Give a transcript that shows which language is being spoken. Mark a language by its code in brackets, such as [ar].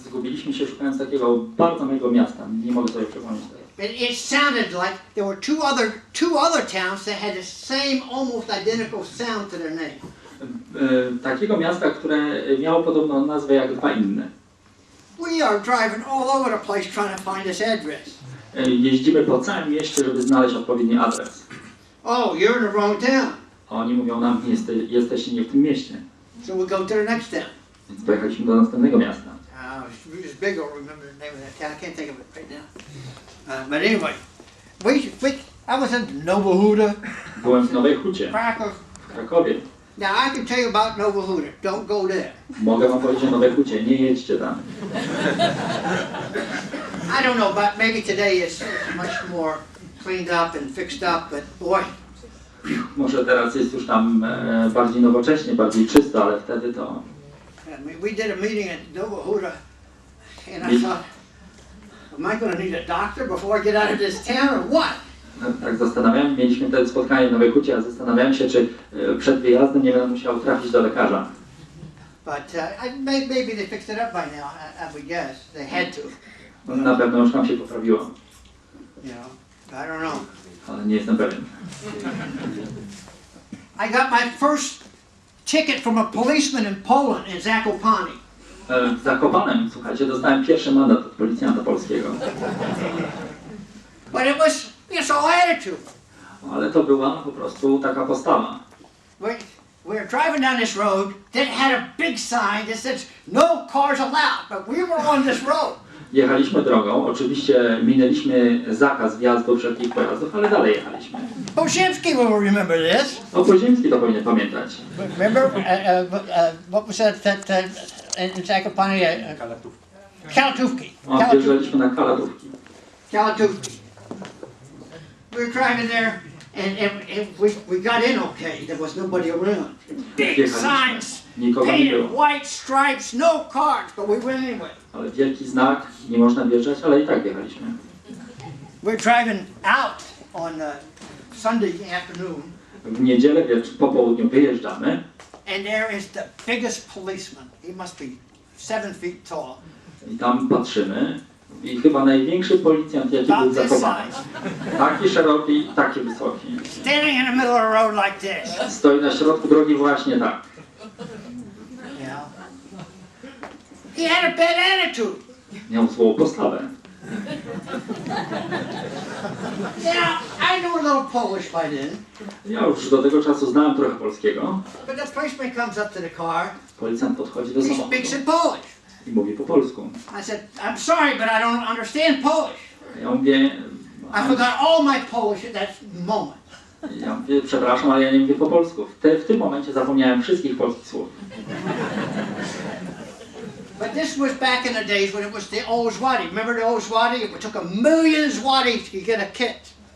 [pl] Zgubiliśmy się szukając takiego bardzo małego miasta. Nie mogę sobie przypomnieć teraz. [en] it sounded like there were two other towns that had the same, almost identical sound to their name. [pl] Takiego miasta, które miało podobną nazwę jak dwa inne. [en] We are driving all over the place trying to find this address. [pl] Jeździmy po całym mieście, żeby znaleźć odpowiedni adres. [en] Oh, you're in the wrong town. [pl] A oni mówią nam, jesteście nie w tym mieście. [en] So we go to the next town. [pl] Więc pojechaliśmy do następnego miasta. [en] It's big, I don't remember the name of that town. I can't think of it right now. But anyway, I was in Nova Huda, [pl] Byłem w Nowej Hucie, [en] Krakow. [pl] w Krakowie. [en] Now I can tell you about Nova Huda. Don't go there. [pl] Mogę wam powiedzieć o Nowej Hucie, nie jedźcie tam. [en] I don't know, but maybe today it's much more cleaned up and fixed up, but boy, [pl] Może teraz jest już tam bardziej nowocześnie, bardziej czysto, ale wtedy to... [en] I mean, we did a meeting at Nova Huda, and I thought, am I going to need a doctor before I get out of this town or what? [pl] Tak zastanawiałem, mieliśmy wtedy spotkanie w Nowej Hucie, a zastanawiałem się, czy przed wyjazdem nie będę musiał trafić do lekarza. [en] But maybe they fixed it up by now, I would guess. They had to. [pl] Na pewno już tam się poprawiło, [en] You know, I don't know. [pl] ale nie jestem pewien. [en] I got my first ticket from a policeman in Poland, in Zakopane. [pl] W Zakopanem, słuchajcie, dostałem pierwszy mandat od policjanta polskiego. [en] But it was, it's all attitude. [pl] Ale to była po prostu taka postawa. [en] We were driving down this road that had a big sign that says, no cars allowed, but we were on this road. [pl] Jechaliśmy drogą, oczywiście minęliśmy zakaz wjazdu wszelkich pojazdów, ale dalej jechaliśmy. [en] Posiemski will remember this. [pl] O Poziemski to powinien pamiętać. [en] Remember, what was that in Zakopane? [pl] Kalatówki. O, wjeżdżaliśmy na Kalatówki. Kalatówki. [en] We were driving there, and we got in okay. There was nobody around. Big signs, [pl] Nikogo nie [en] painted [pl] było. [en] white stripes, no cars, but we went anyway. [pl] Ale wielki znak, nie można wjeżdżać, ale i tak wjechaliśmy. [en] We're driving out on Sunday afternoon, [pl] W niedzielę po południu wyjeżdżamy [en] and there is the biggest policeman. He must be 7 feet tall. [pl] i tam patrzymy i chyba największy policjant, jaki był zakopany. Taki szeroki, taki wysoki. [en] Standing in the middle of the road like this. [pl] Stoi na środku drogi właśnie tak. [en] You know? He had a bad attitude. [pl] Miał złą postawę. [en] Now, I know a little Polish by then, [pl] Ja już do tego czasu znałem trochę polskiego. [en] but the policeman comes up to the car. [pl] Policjant podchodzi do [en] He [pl] samochodu [en] speaks in Polish. [pl] i mówi po polsku. [en] I said, I'm sorry, but I don't understand Polish. [pl] Ja mówię, [en] I forgot all my Polish at that moment. [pl] przepraszam, ale ja nie mówię po polsku. W tym momencie zapomniałem wszystkich polskich słów. [en] But this was back in the days when it was the old zloty. Remember the old zloty? It took $1 million zlotys to get a kit.